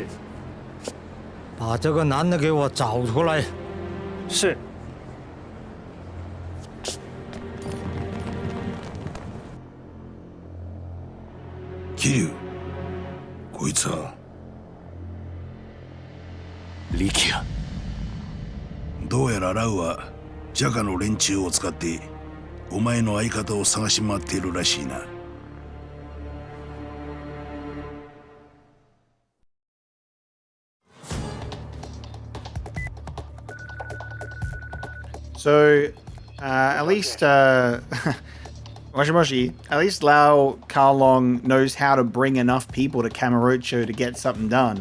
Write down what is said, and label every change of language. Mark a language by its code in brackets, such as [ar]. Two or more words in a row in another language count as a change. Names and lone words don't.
[zh] 把这个男的给我找出来。是。 [ja] 桐生、こいつは。リキヤ。どうやらラウはジャカの連中を使ってお前の相方を探し回っているらしいな。 [en] So, at least, [ja] もしもし, [en] at least Lau Karlong knows how to bring enough people to Kamurocho to get something done.